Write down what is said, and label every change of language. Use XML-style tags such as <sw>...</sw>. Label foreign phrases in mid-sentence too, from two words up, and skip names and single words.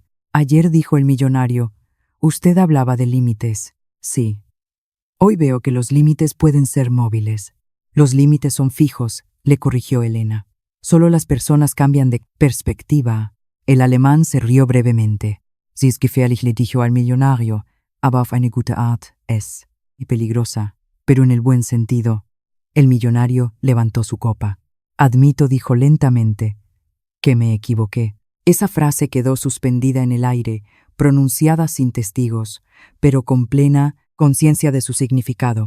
<es>«Ayer», dijo el millonario, «usted hablaba de límites». «Sí. Hoy veo que los límites pueden ser móviles». «Los límites son fijos», le corrigió Elena. «Solo las personas cambian de perspectiva». El alemán se rió brevemente.</es> <de>«Sie ist gefährlich»,</de> <es>le dijo al millonario,</es> <de>«aber auf eine gute Art».</de> <es>es y peligrosa, pero en el buen sentido. El millonario levantó su copa. Admito, dijo lentamente, que me equivoqué. Esa frase quedó suspendida en el aire, pronunciada sin testigos, pero con plena conciencia de su significado.</es>